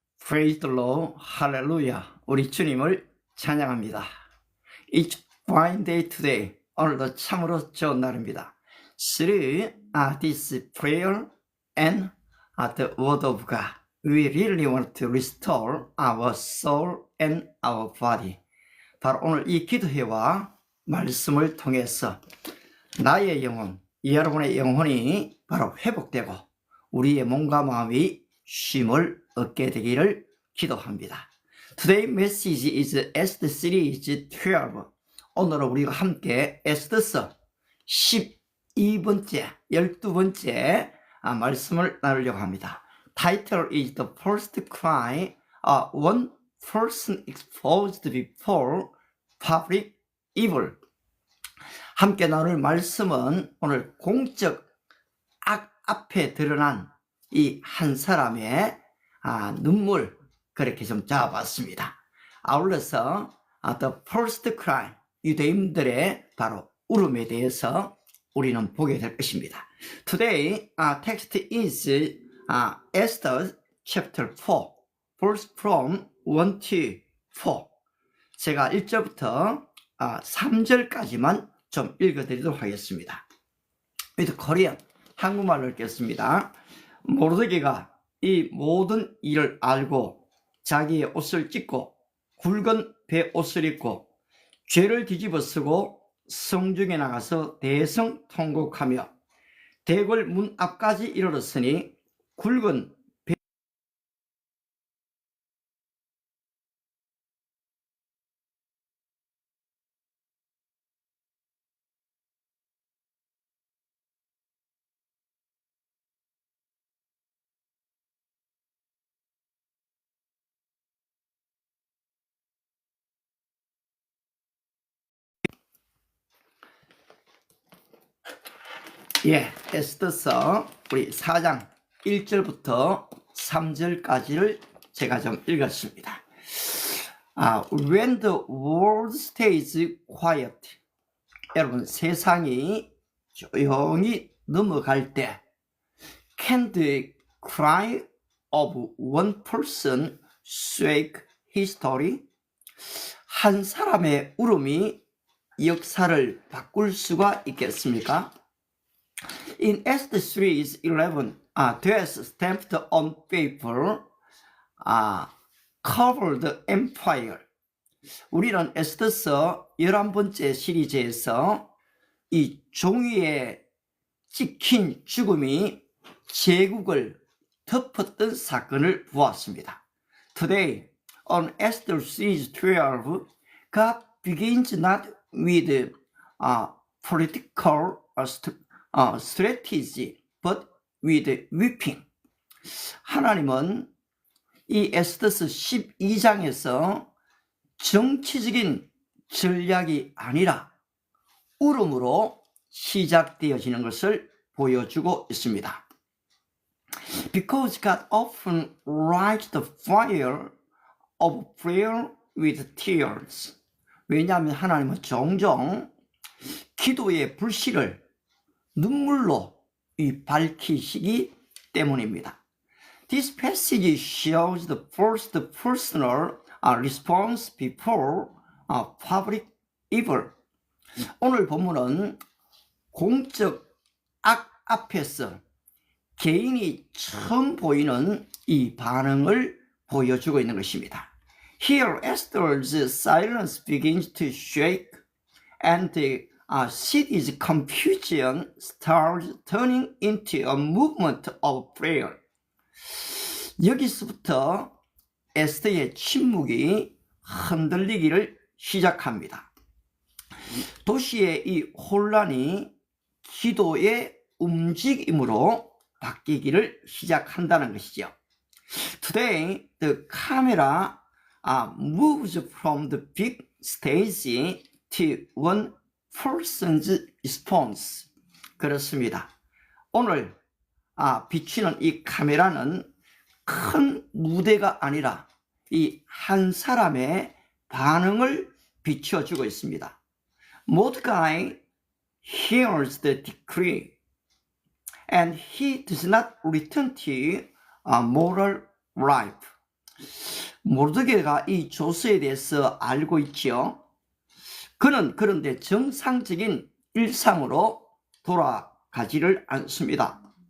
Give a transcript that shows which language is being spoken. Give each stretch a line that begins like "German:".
English: Praise the Lord, 할렐루야.
Korean: 우리 주님을 찬양합니다.
English: It's fine day today.
Korean: 오늘도 참으로 좋은 날입니다.
English: Through this prayer and the word of God, we really want to restore our soul and our body.
Korean: 바로 오늘 이 기도회와 말씀을 통해서 나의 영혼, 여러분의 영혼이 바로 회복되고 우리의 몸과 마음이 쉼을 얻게 되기를 기도합니다.
English: Today's message is Esther series 12.
Korean: 오늘은 우리가 함께 에스더서 12번째, 12번째 말씀을 나누려고 합니다.
English: Title is The First Cry, One Person Exposed Before Public Evil.
Korean: 함께 나눌 말씀은 오늘 공적 악 앞에 드러난 이 한 사람의 눈물, 그렇게 좀 잡아봤습니다. 아울러서 The First Cry, 유대인들의 바로 울음에 대해서 우리는 보게 될 것입니다.
English: Today text is Esther chapter 4, verse from 1 to 4.
Korean: 제가 1절부터 3절까지만 좀 읽어드리도록 하겠습니다.
English: With Korean,
Korean: 한국말로 읽겠습니다. 모르드게가 이 모든 일을 알고 자기의 옷을 찢고 굵은 베옷을 입고 죄를 뒤집어 쓰고 성중에 나가서 대성통곡하며 대궐 문 앞까지 이르렀으니 굵은 에스더서 우리 4장 1절부터 3절까지를 제가 좀 읽었습니다.
English: When the world stays quiet,
Korean: 여러분 세상이 조용히 넘어갈 때,
English: can the cry of one person shake history?
Korean: 한 사람의 울음이 역사를 바꿀 수가 있겠습니까?
English: In Esther 3:11, death stamped on paper covered the empire.
Korean: 우리는 에스더서 11번째 시리즈에서 이 종이에 찍힌 죽음이 제국을 덮었던 사건을 보았습니다.
English: Today, on Esther series 12, God begins not with political strategy, but with weeping.
Korean: 하나님은 이 에스더서 12장에서 정치적인 전략이 아니라 울음으로 시작되어지는 것을 보여주고 있습니다.
English: Because God often lights the fire of prayer with tears.
Korean: 왜냐하면 하나님은 종종 기도의 불씨를 눈물로 밝히시기 때문입니다.
English: This passage shows the first personal response before public evil.
Korean: 오늘 본문은 공적 악 앞에서 개인이 처음 보이는 이 반응을 보여주고 있는 것입니다.
English: Here Esther's silence begins to shake and the city's confusion starts turning into a movement of prayer.
Korean: 여기서부터 에스더의 침묵이 흔들리기를 시작합니다. 도시의 이 혼란이 기도의 움직임으로 바뀌기를 시작한다는 것이죠.
English: Today, the camera moves from the big stage to one person's response.
Korean: 그렇습니다. 오늘 비추는 이 카메라는 큰 무대가 아니라 이 한 사람의 반응을 비춰주고 있습니다.
English: Mordecai hears the decree and he does not return to moral life.
Korean: 모르드게가 이 조서에 대해서 알고 있지요. 그는 그런데 정상적인 일상으로 돌아가지를 않습니다.